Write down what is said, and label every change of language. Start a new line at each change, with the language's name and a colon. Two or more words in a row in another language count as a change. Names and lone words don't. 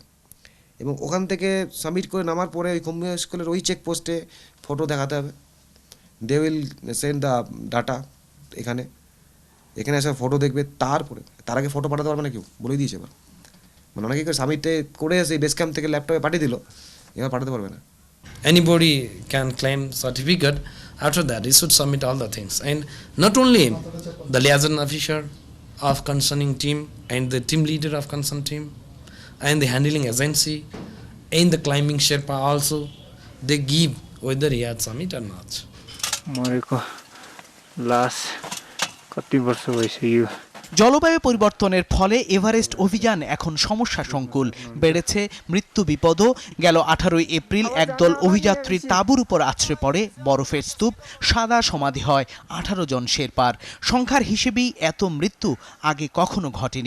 Bangla: এবং ওখান থেকে সাবমিট করে নামার পরে ওই খুম্বু স্কুলের ওই চেকপোস্টে ফটো দেখাতে হবে।
English: they will send the data.
Bangla: এখানে এসে ফটো দেখবে, তার আগে ফটো পাঠাতে পারবে না কেউ, বলে দিয়েছে এবার। মানে অনেকে সাবমিটে করে এসে
English: base camp
Bangla: থেকে ল্যাপটপে পাঠিয়ে দিল, এবার পাঠাতে পারবে না।
English: Anybody can claim certificate. After that, he should submit all the things, and not only him, the liaison officer of concerning team and the team leader of concerned team and the handling agency and the climbing Sherpa also, they give whether he had submit or not.
Nepali: मरेको लास्ट कति वर्ष भइसक्यो।
Bangla: জলবায়ু পরিবর্তনের ফলে এভারেস্ট অভিযান এখন সমস্যা সংকুল। বেড়েছে মৃত্যু বিপদও। গেল 18 এপ্রিল একদল অভিযাত্রীর তাঁবুর উপর আছড়ে পড়ে বরফের স্তূপ, সাদা সমাধি হয় 18 জন শেরপার। সংখ্যার হিসেবেই এত মৃত্যু আগে কখনো ঘটেনি।